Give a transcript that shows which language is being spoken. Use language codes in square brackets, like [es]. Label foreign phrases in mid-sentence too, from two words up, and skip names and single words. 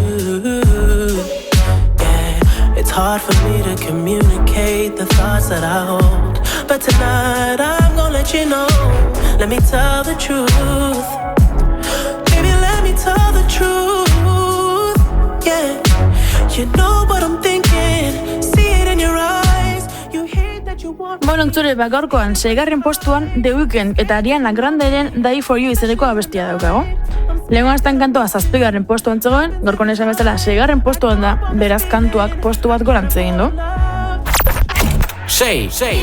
[en] Yeah, it's hard for me to communicate the thoughts that I hold, but tonight I'm gonna let you know. Let me tell the truth. Baby, let me tell the truth. Yeah, you know what I'm thinking. See it in your eyes. You hate that you want. [eu] Bueno, entzule, gaurkoan 6. postuan The Weeknd eta Ariana Granderen Die For You izeneko abestia daukago. Lehengo astean kantua 7. postuan zegoen, gaurkoan esan bezala 6. postuan da, beraz kantuak postu bat gorantz egin du. 6.